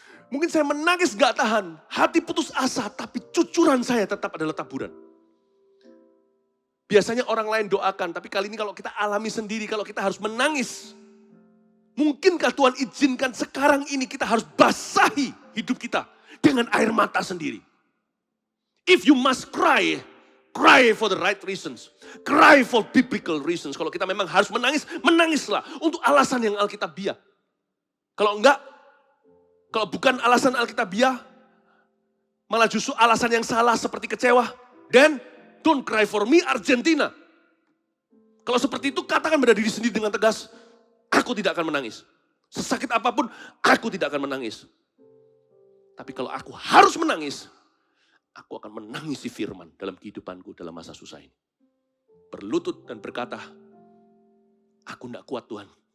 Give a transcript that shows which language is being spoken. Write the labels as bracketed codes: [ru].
[id] Mungkin saya menangis gak tahan, hati putus asa, tapi cucuran saya tetap adalah taburan. Biasanya orang lain doakan, tapi kali ini kalau kita alami sendiri, kalau kita harus menangis. Mungkinkah Tuhan izinkan sekarang ini kita harus basahi hidup kita dengan air mata sendiri. [en] If you must cry, cry for the right reasons. Cry for biblical reasons. [id] Kalau kita memang harus menangis, menangislah untuk alasan yang alkitabiah. Kalau enggak, kalau bukan alasan alkitabiah, malah justru alasan yang salah seperti kecewa. [en] Then, don't cry for me Argentina. [id] Kalau seperti itu, katakan pada diri sendiri dengan tegas, aku tidak akan menangis. Sesakit apapun, aku tidak akan menangis. Tapi kalau aku harus menangis, aku akan menangisi firman dalam kehidupanku dalam masa susah ini. Berlutut dan berkata, aku tidak kuat Tuhan.